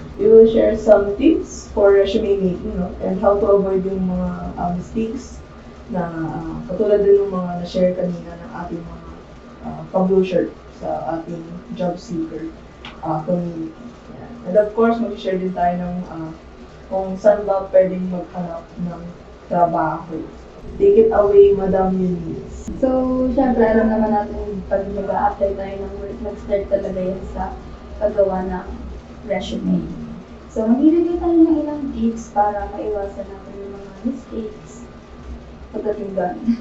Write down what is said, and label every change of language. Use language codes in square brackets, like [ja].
[en] We will share some tips for resume making, no? And how to avoid [tl] yung mga mistakes na katulad din ng mga na-share kanina ng ating mga publisher sa ating job seeker community. Yeah. [en] And of course, [tl] mag-share din tayo ng kung saan ba pwedeng maghanap ng trabaho. [en] Take it away, Madam Eunice. [tl] So, syempre, alam naman natin pag mag-a-apply tayo ng work, mag-start talaga yan sa paggawa ng resume. So, magbibigay tayo ng ilang tips para maiwasan natin yung mga mistakes pagdating doon.